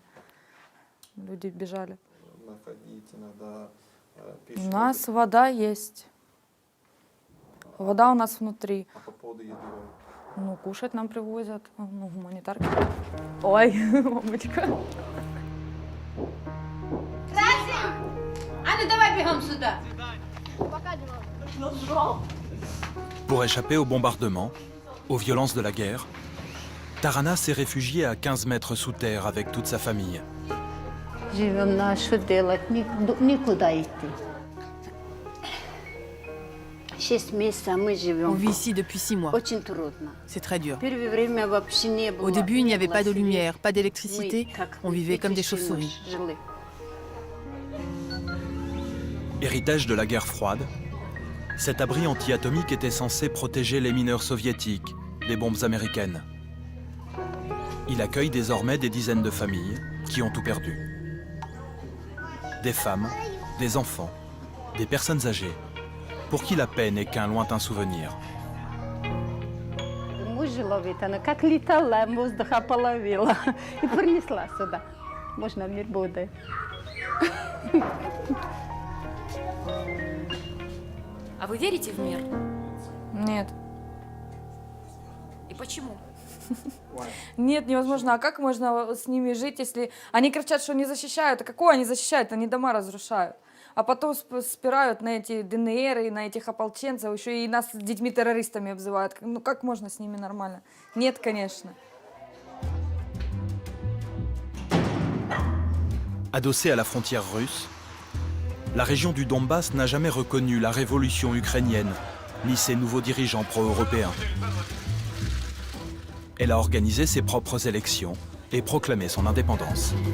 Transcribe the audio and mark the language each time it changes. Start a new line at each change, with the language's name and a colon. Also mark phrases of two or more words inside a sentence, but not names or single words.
Russian: Люди бежали. У нас вода есть. Вода у нас внутри. А по поводу еды? Ну, кушать нам привозят, ну, гуманитарки. Ой, мамочка. А ну давай бегом сюда.
French: Pour échapper aux bombardements, aux violences de la guerre, Tarana s'est réfugiée à 15 mètres sous terre avec toute sa famille.
Russian: Живем на что делать, никуда идти. 6 месяцев мы
French: On
Russian: живем.
French: vit ici depuis 6 mois.
Russian: Очень трудно.
French: C'est très dur.
Russian: Первое время вообще не было.
French: Au début, il n'y avait pas de
Russian: света.
French: lumière, pas
Russian: Мы
French: d'électricité.
Russian: как
French: On vivait comme des
Russian: эти
French: chauves-souris.
Russian: жили.
French: Héritage de la guerre froide, cet abri anti-atomique était censé protéger les mineurs soviétiques des bombes américaines. Il accueille désormais des dizaines de familles qui ont tout perdu. Des femmes, des enfants, des personnes âgées, pour qui la paix n'est qu'un lointain souvenir.
Russian: Мужа ловит, она как летала, воздуха половила и принесла сюда. Можно мир будет. А вы верите в мир? Нет. И почему? Нет, невозможно. А как можно с ними жить, если они кричат, что не защищают? А какое они защищают? Они дома разрушают. А потом спирают на эти ДНР и на этих ополченцев. Еще и нас с детьми террористами обзывают. Ну как можно с ними нормально? Нет, конечно.
French: Adossée à la frontière russe, la région du Donbass n'a jamais reconnu la révolution ukrainienne, ni ses nouveaux dirigeants pro-européens. Elle a organisé ses propres élections et proclamé son indépendance.